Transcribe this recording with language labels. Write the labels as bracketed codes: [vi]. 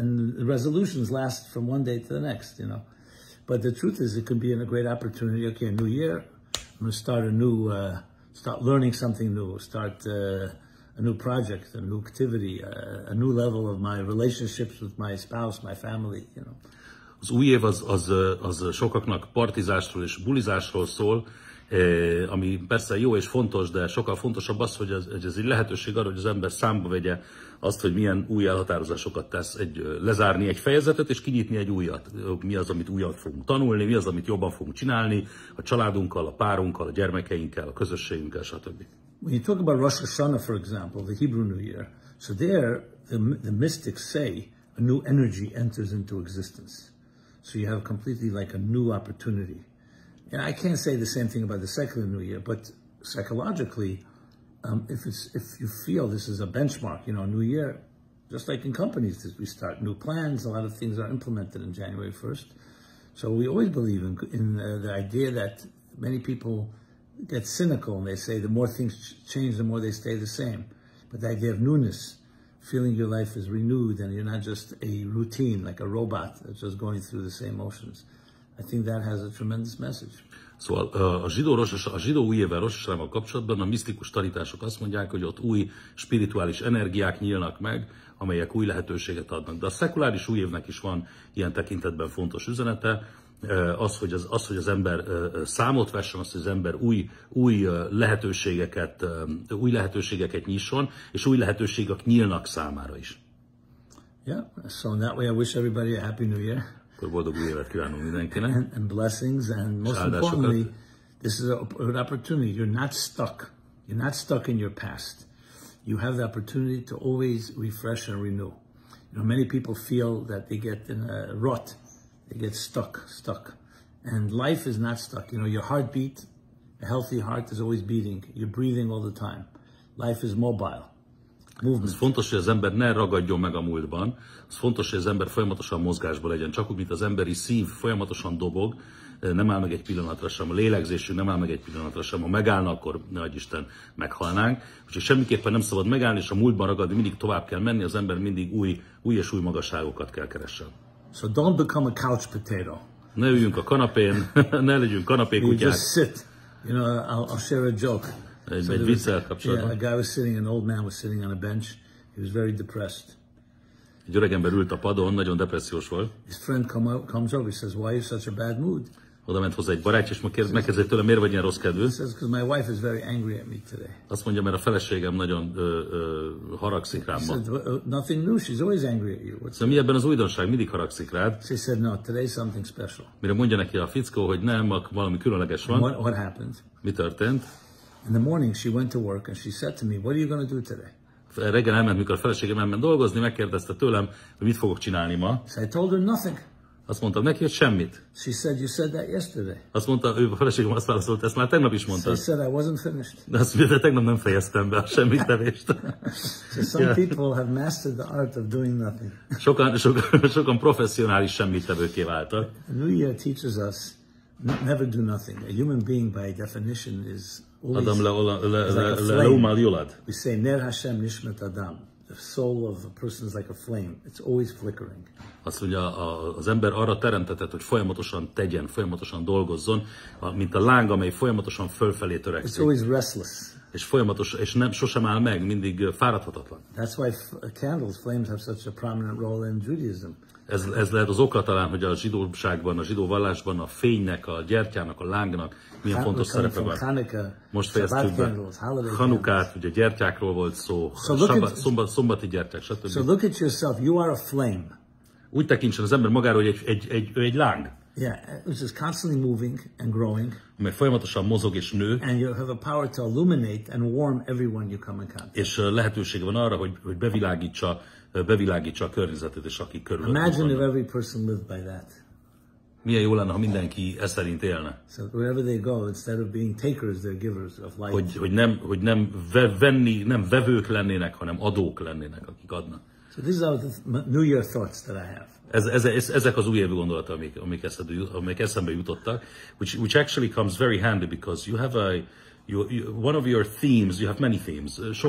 [en] And the resolutions last from one day to the next, you know. But the truth is, it could be a great opportunity. Okay, a new year, I'm going to start start learning something new, start a new project, a new activity, a new level of my relationships with my spouse, my family, you know. [hu] Az új év az sokaknak partizásról és bulizásról szól, ami persze jó és fontos, de sokkal fontosabb az, hogy ez egy lehetőség arra, hogy az ember számba vegye azt, hogy milyen új elhatározásokat tesz, lezárni egy fejezetet és kinyitni egy újat. Mi az, amit újat fogunk tanulni, mi az, amit jobban fogunk csinálni a családunkkal, a párunkkal, a gyermekeinkkel, a közösségünkkel, stb. [en] When you talk about Rosh Hashanah, for example, the Hebrew New Year, so there the mystics say a new energy enters into existence. So you have completely like a new opportunity. And I can't say the same thing about the secular New Year, but psychologically, if you feel this is a benchmark, you know, New Year, just like in companies, we start new plans. A lot of things are implemented in January 1st. So we always believe in the idea that many people get cynical and they say the more things change, the more they stay the same. But the idea of newness, feeling your life is renewed and you're not just a routine, like a robot that's just going through the same motions. I think that has a tremendous message. [hu] Szóval a zsidó új évvel, Rosh Hashanával kapcsolatban a misztikus tanítások azt mondják, hogy ott új spirituális energiák nyílnak meg, amelyek új lehetőséget adnak. De a szekuláris új évnek is van ilyen tekintetben fontos üzenete, az, hogy az ember számot vessen, az, hogy az ember új lehetőségeket nyisson, és új lehetőségek nyílnak számára is. [en] Yeah, so in that way I wish everybody a happy new year. [hu] Akkor boldog új évet kívánunk mindenkinek. [en] And blessings, and most importantly, this is an opportunity. You're not stuck. You're not stuck in your past. You have the opportunity to always refresh and renew. You know, many people feel that they get in a rut. They get stuck. And life is not stuck. You know, your heartbeat, a healthy heart is always beating. You're breathing all the time. Life is mobile. Movement. [hu] Ez fontos, hogy az ember ne ragadjon meg a múltban. Ez fontos, hogy az ember folyamatosan mozgásban legyen. Csak úgy, mint az emberi szív folyamatosan dobog, nem áll meg egy pillanatra sem, a lélegzésünk nem áll meg egy pillanatra sem. Ha megállna, akkor ne adj Isten, meghalnánk. Úgyhogy semmiképpen nem szabad megállni, és a múltban ragadni, mindig tovább kell menni, az ember mindig új és új magasságokat kell keressen. [en] So don't become a couch potato. [hu] Ne üljünk a kanapén, ne legyünk kanapékutyák. [en] You just sit. You know, I'll share a joke. [hu] Egy viccel kapcsolatban. [en] A guy was sitting, an old man was sitting on a bench. He was very depressed. [hu] Egy öreg ember ült a padon, nagyon depressziós volt. [en] His friend comes over, he says, "Why are you such a bad mood?" [hu] Oda ment hozzá egy barátja, és megkérdezi tőle, miért vagy ilyen rossz kedvű? [en] He says, "Because my wife is very angry at me today." [hu] Azt mondja, mert a feleségem nagyon haragszik rám ma. [en] He said, "Nothing new. She's always angry at you." [hu] Szóval mi ebben az újdonság? Mindig haragszik rád. [en] She said, "No, today's something special." [hu] Mire mondja neki a fickó, hogy nem, valami különleges van. [en] What happened? [hu] Mi történt? [en] In the morning she went to work and she said to me, "What are you going to do today?" [hu] Reggel elment, mikor a feleségem elment dolgozni, megkérdezte tőlem, hogy mit fogok csinálni ma. [en] So I told her nothing. [hu] Azt mondtam neki, hogy semmit. [en] She said, "You said that yesterday." [hu] Azt mondta, ő a feleségem azt válaszolt, ezt már tegnap is mondtad. [en] So I said I wasn't finished. [hu] De azt mondja, de tegnap nem fejeztem be a semmittevést. [en] So some people have mastered the art of doing nothing. [hu] Sokan professzionális semmittevőké váltak. [en] The New Year teaches us never do nothing. A human being by definition is always like we say [he] Ner Hashem Nishmat Adam. [en] The soul of a person is like a flame. It's always flickering. [hu] Azt mondja, az ember arra teremtetett, hogy folyamatosan tegyen, folyamatosan dolgozzon, mint a láng, amely folyamatosan fölfelé törekszik. [en] It's always restless. [hu] És folyamatos, és nem, sosem áll meg, mindig fáradhatatlan. [en] That's why candles, flames have such a prominent role in Judaism. [hu] Ez lehet az oka talán, hogy a zsidóságban, a zsidó vallásban a fénynek, a gyertyának, a lángnak milyen fontos szerepe van. Most fejeztük be Hanukát, ugye gyertyákról volt szó, szombati gyertyák, stb. [en] So look at yourself, you are a flame. [hu] Úgy tekintsen az ember magáról, hogy egy láng. [en] Yeah, which is constantly moving and growing. [hu] Amely folyamatosan mozog és nő. [en] And you have a power to illuminate and warm everyone you come in contact. [hu] És lehetősége van arra, hogy bevilágítsa a környezetet, és akik körülöttünk [en] Imagine if [hu] vannak. [en] every person lived by that. [hu] Milyen jó lenne, ha mindenki ezt szerint élne. [en] So wherever they go, instead of being takers, they're givers of light. [hu] Hogy nem vevők lennének, hanem adók lennének, akik adnak. [en] So these are the New Year thoughts that I have. [hu] Ezek az újévi gondolatok, amik eszembe jutottak, [en] which actually comes very handy because you have one of your themes, you have many themes.